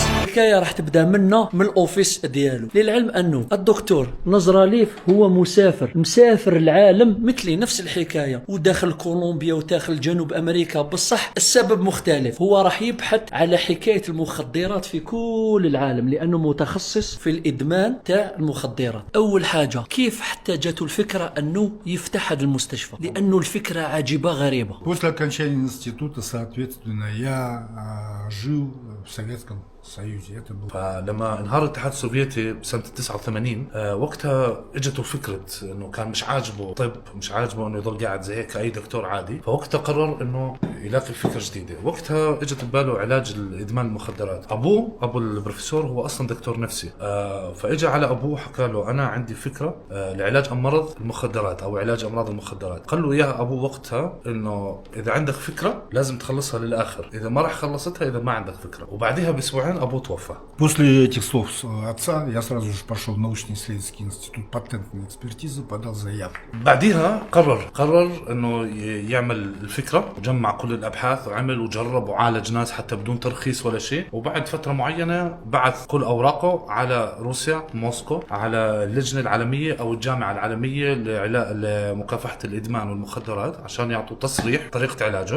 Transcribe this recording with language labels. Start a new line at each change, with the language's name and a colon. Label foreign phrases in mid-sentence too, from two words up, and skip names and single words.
Arabic: الحكايه راح تبدا من الاوفيس ديالو. للعلم انه الدكتور نزراليف هو مسافر العالم مثلي، نفس الحكايه، وداخل كولومبيا وداخل جنوب امريكا. بصح السبب مختلف، هو راح يبحث على حكايه المخدرات في كل العالم لانه متخصص في الادمان تاع المخدرات. اول حاجه كيف حتى جاته الفكره انه يفتح هذا المستشفى؟ لانه الفكره عجيبه غريبه.
Russian: После окончания института, соответственно, я жил в Советском Союзе. Это был...
Arabic: فلما انهار الاتحاد السوفيتي بسنة 89 وقتها اجته فكرة انه كان مش عاجبه طب، مش عاجبه انه يضل قاعد زي هيك اي دكتور عادي. فوقتها قرر انه يلاقي فكرة جديدة. وقتها اجت بباله علاج الادمان المخدرات. ابو البروفيسور هو اصلا دكتور نفسي. فاجى على ابوه حكى له انا عندي فكرة لعلاج امراض المخدرات او علاج امراض المخدرات. قال له اياها ابوه وقتها انه اذا عندك فكرة لازم تخلصها للاخر، اذا ما راح خلصتها اذا ما عندك فكرة. وبعدها باسبوعين ابوه توفى.
Russian: После этих слов отца я сразу же пошел в научно-исследовательский институт патентной экспертизы, подал заявку.
Arabic: بعدها قرر انه يعمل الفكرة، وجمع كل الابحاث وعمل وجرب وعالج ناس حتى بدون ترخيص ولا شيء. وبعد فترة معينة بعث كل اوراقه على روسيا، موسكو، على اللجنة العالمية او الجامعة العالمية لمكافحة الادمان والمخدرات عشان يعطوا تصريح طريقة علاجه.